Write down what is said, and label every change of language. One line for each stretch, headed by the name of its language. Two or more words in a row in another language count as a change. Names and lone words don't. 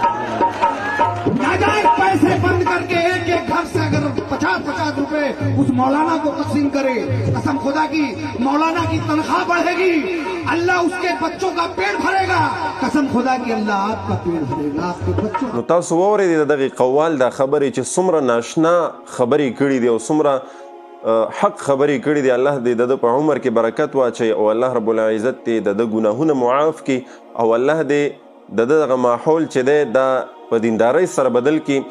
Urdu: ناجائز پیسے بند کر کے ایک گھر سے اگر 50-50 روپے اس مولانا کو تقسیم کرے، قسم خدا کی مولانا کی تنخواہ بڑھے گی، اللہ اس کے بچوں کا پیٹ بھرے گا، قسم خدا کی اللہ آپ کا پیٹ بھرے گا، آپ کے بچوں.
Pashto: نو تاسو واورئ دغه قوال دا خبرې چې څومره ناشنا خبرې کړي دي او څومره حق خبرې کړي دي. الله دې د په عمر کې برکت واچي او
Arabic: الله رب العزت
Pashto: دې د ګناهونه معاف کړي او الله دې د دغه ماحول چې دی دا په دیندارۍ سره بدل کړي.